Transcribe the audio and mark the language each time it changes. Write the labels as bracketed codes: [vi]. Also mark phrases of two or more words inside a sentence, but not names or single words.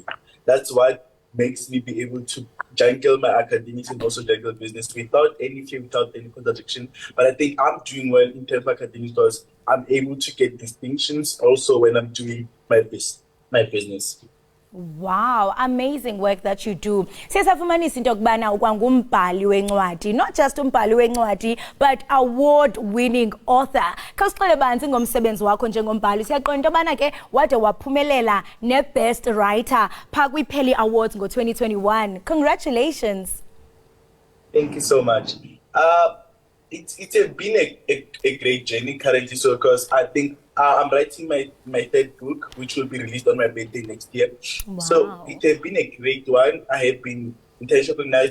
[en] That's what makes me be able to juggle my academics and also juggle business without any fear, without any contradiction. But I think I'm doing well in terms of academics because I'm able to get distinctions also when I'm doing my business. Wow, amazing work that you do. [xh] Siyasafumanisa into yokubana ukwangumbhali wencwadi, [en] not just [xh] umbhali wencwadi, [en] but award-winning author. [xh] Khawusixele banzi ngomsebenzi wakho njengombhali. Siyaqonda into yobana ke wade waphumelela ne-Best Writer phaa kwi-Peli Awards ngo-2021. [en] Congratulations. Thank you so much. It's been a great journey currently, so because I think I'm writing my third book, which will be released on my birthday next year. Wow. So it has been a great one. I have been intentionally recognized.